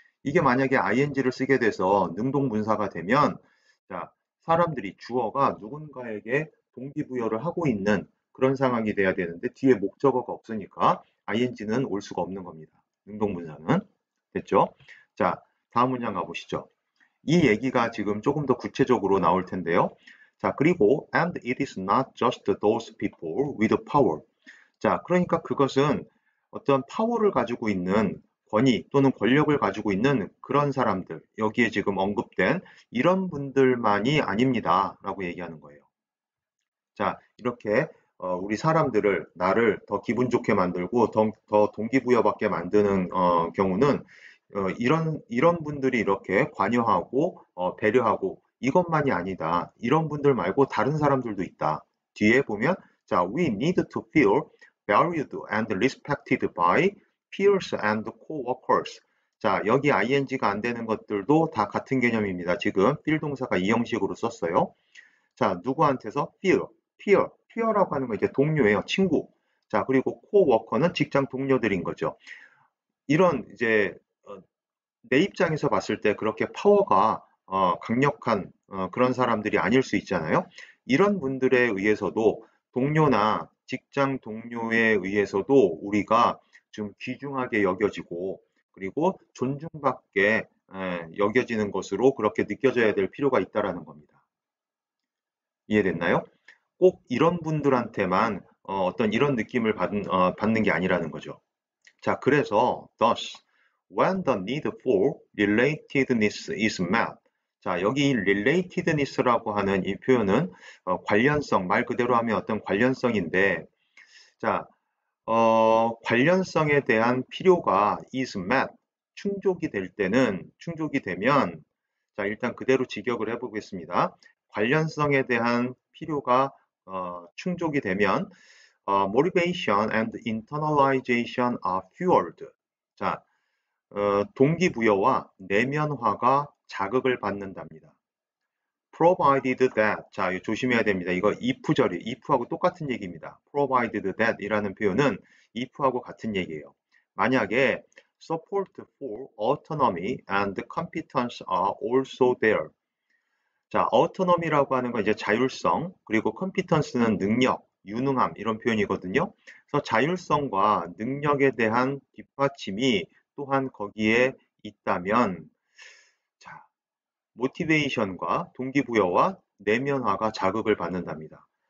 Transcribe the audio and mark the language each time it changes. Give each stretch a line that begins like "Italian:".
Korean: 이게 만약에 ing를 쓰게 돼서 능동분사가 되면 자, 사람들이 주어가 누군가에게 동기부여를 하고 있는 그런 상황이 돼야 되는데 뒤에 목적어가 없으니까 ing는 올 수가 없는 겁니다. 능동분사는. 됐죠? 자, 다음 문장 가보시죠. 이 얘기가 지금 조금 더 구체적으로 나올 텐데요. 자, 그리고
English: and it is not just those people with power.
Korean: 자, 그러니까 그것은 어떤 파워를 가지고 있는 권위 또는 권력을 가지고 있는 그런 사람들, 여기에 지금 언급된 이런 분들만이 아닙니다. 라고 얘기하는 거예요. 자, 이렇게 우리 사람들을, 나를 더 기분 좋게 만들고 더 동기부여받게 만드는 경우는 이런 분들이 이렇게 관여하고 배려하고 이것만이 아니다. 이런 분들 말고 다른 사람들도 있다. 뒤에 보면 자,
English: we need to feel valued and respected by peers and co-workers.
Korean: 자, 여기 ing가 안 되는 것들도 다 같은 개념입니다. 지금 feel 동사가 이 형식으로 썼어요. 자, 누구한테서? peer라고 하는 건 이제 동료예요. 친구. 자, 그리고 co-worker는 직장 동료들인 거죠. 이런 이제 내 입장에서 봤을 때 그렇게 파워가 강력한 그런 사람들이 아닐 수 있잖아요. 이런 분들에 의해서도 동료나 직장 동료에 의해서도 우리가 좀 귀중하게 여겨지고 그리고 존중받게 여겨지는 것으로 그렇게 느껴져야 될 필요가 있다라는 겁니다. 이해됐나요? 꼭 이런 분들한테만 어떤 이런 느낌을 받는 게 아니라는 거죠. 자, 그래서
English: thus when the need for relatedness is met.
Korean: 자, 여기 relatedness라고 하는 이 표현은 관련성, 말 그대로 하면 어떤 관련성인데 자, 관련성에 대한 필요가
English: is met,
Korean: 충족이 되면, 자, 일단 그대로 직역을 해보겠습니다. 관련성에 대한 필요가 충족이 되면,
English: motivation and internalization are fueled.
Korean: 자, 동기부여와 내면화가 자극을 받는답니다.
English: provided that,
Korean: 자, 이거 조심해야 됩니다. 이거 if하고 똑같은 얘기입니다. provided that 이라는 표현은 if하고 같은 얘기예요. 만약에
English: support for autonomy and competence are also there.
Korean: 자, autonomy라고 하는 건 이제 자율성, 그리고 competence는 능력, 유능함 이런 표현이거든요. 그래서 자율성과 능력에 대한 뒷받침이 또한 거기에 있다면, 자, 모티베이션과 동기부여와 내면화가 자극을 받는답니다.